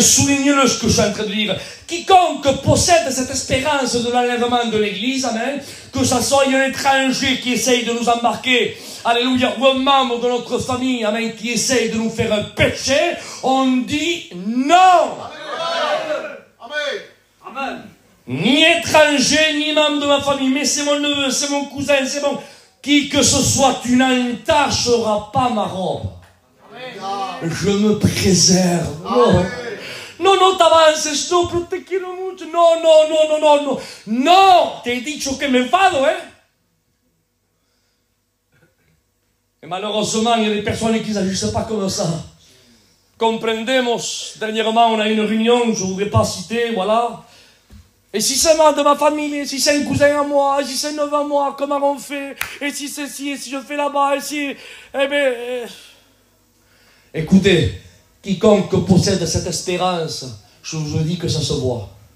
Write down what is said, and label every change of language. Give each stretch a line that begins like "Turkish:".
French: Soulignez-le ce que je suis en train de dire. Quiconque possède cette espérance de l'enlèvement de l'Église, amen, que ce soit un étranger qui essaye de nous embarquer, alléluia, ou un membre de notre famille, amen, qui essaye de nous faire pécher, on dit non. Amen. Amen. Ni étranger, ni membre de ma famille, mais c'est mon neveu, c'est mon cousin, c'est mon... Qui que ce soit, tu n'entacheras pas ma robe. Amen. Je me préserve. Amen. Non, t'avances, stop,
Spanish: te quiero mucho. No. No, te he dicho que me enfado, hein.
French: Et malheureusement, il y a des personnes qui n'agissent pas comme ça. Comprendemos, dernièrement, on a une réunion, je ne voudrais pas citer, voilà. Et si c'est de ma famille, et si c'est un cousin à moi, et si c'est un neveu à moi, comment on fait? Et si c'est ci, et si je fais là-bas, et si... Eh bien... Écoutez, quiconque possède cette espérance, je vous dis que ça se voit.